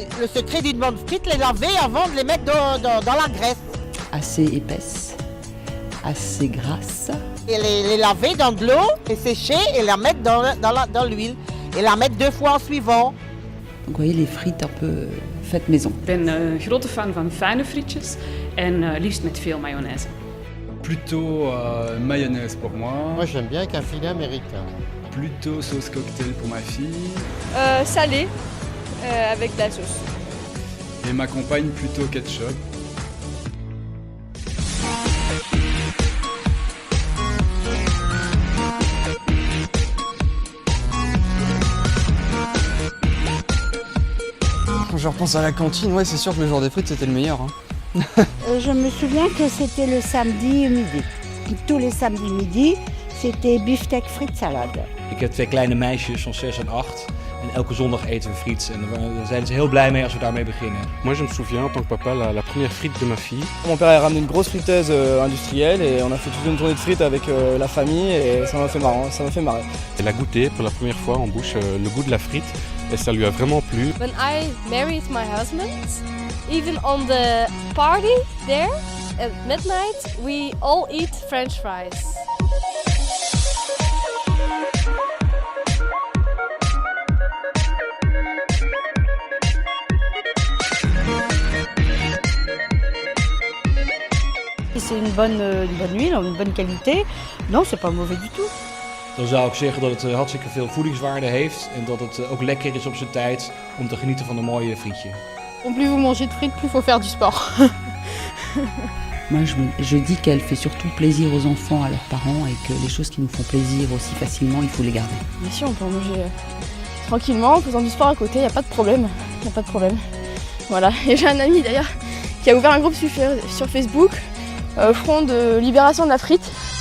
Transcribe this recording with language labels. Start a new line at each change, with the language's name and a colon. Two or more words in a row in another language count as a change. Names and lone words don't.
French: Le secret d'une bonne frite, les laver avant de les mettre dans la graisse. Assez épaisse, assez grasse. Et les laver dans de l'eau, les sécher et la mettre dans l'huile. Et la mettre 2 fois en suivant. Donc vous voyez les frites un peu faites maison.
Dutch: Ik ben grote fan van fijne frietjes en liefst met veel mayonaise.
French: Plutôt mayonnaise pour moi. Moi j'aime bien avec un filet américain. Plutôt sauce cocktail pour ma fille. Salé, avec de la sauce. Et ma compagne plutôt ketchup. Quand je repense à la cantine, ouais, c'est sûr que le jour des frites c'était le meilleur. Je me souviens que c'était le samedi midi. Tous les samedis midi, c'était beefsteak frites salade.
Dutch: Ik heb 2 kleine meisjes van 6 en 8. En elke zondag eten we friet. En daar zijn ze heel blij mee als we daarmee beginnen.
French: Moi je me souviens en tant que papa la première frite de ma fille. Mon père a ramené une grosse friteuse industrielle et on a fait toute une tournée de frites avec la famille et ça m'a fait marrant, ça m'a fait marrer. Elle a goûté pour la première fois en bouche le goût de la frite et ça lui a vraiment plu.
English: When I married my husband, even on the party there at midnight, we all eat French fries.
French: C'est une bonne huile, une bonne qualité. Non, c'est pas mauvais du tout.
Dutch: Dan zou ik zeggen dat het hartstikke veel voedingswaarde heeft. En dat het ook lekker is op zijn tijd om te genieten van een mooie frietje.
French: Plus vous mangez de frites, plus il faut faire du sport. Moi je dis qu'elle fait surtout plaisir aux enfants, à leurs parents, et que les choses qui nous font plaisir aussi facilement, il faut les garder. Bien sûr, on peut en manger tranquillement, en faisant du sport à côté, il n'y a pas de problème. Voilà, et j'ai un ami d'ailleurs qui a ouvert un groupe sur Facebook, Front de libération de la frite.